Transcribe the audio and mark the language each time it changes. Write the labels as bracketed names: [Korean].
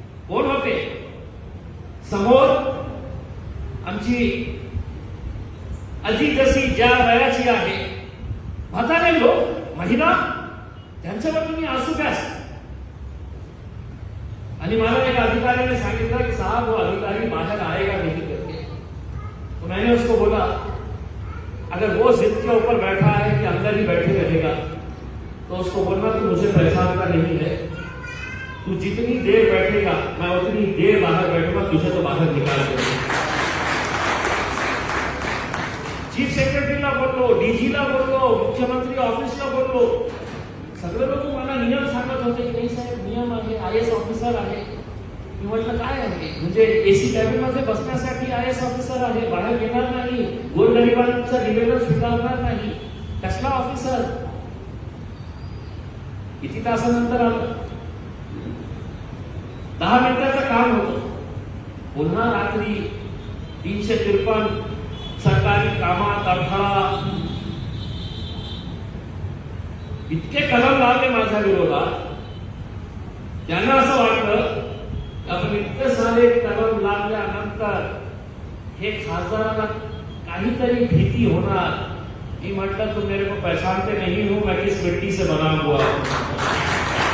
[Marathi] कोण होते समोर? आमची आजी जशी ज्या वयाची आहे, म्हातारे लोक, महिला, त्यांच्यावर तुम्ही आंसू गॅस. आणि मला एक अधिकारी ने सांगितलं कि [Hindi] साहब वो अधिकारी बाहर आएगा नहीं करके. तो मैंने उसको बोला अगर वो जिद के ऊपर बैठा है कि अंदर ही बैठे रहेगा तो उसको बोलना कि मुझे पहचानता नहीं है, तू जितनी देर बैठेगा मैं उतनी देर बाहर बैठूंगा, तुझे तो बाहर निकाल दूंगा. [Marathi] चीफ सेक्रेटरीला बोललो, डीजीला बोललो, मुख्यमंत्री ऑफिसला बोललो. सगळे लोक मला नियम सांगत होते की नाही साहेब नियम आहे, IAS ऑफिसर आहे. मी म्हटलं काय आहे? म्हणजे एसी कॅबिन मध्ये बसण्यासाठी IAS ऑफिसर आहे, बाहेर येणार नाही, गोरगरिबांचं निवेदन स्वीकारणार नाही. कसला ऑफिसर? किती तासानंतर आलं? 10 मिनिटाचं काम होतं. पुन्हा रात्री 353 सरकारी कामात अडथळा. इतके कलम लावले माझ्या विरोधात. त्यांना असं वाटलं आपण इतके सारे कलम लावल्यानंतर हे खासदाराला काहीतरी भीती होणार. मी म्हटलं [Hindi] तुम मेरे को पहचानते नहीं हो, मैं किस मिट्टी से बना हुआ.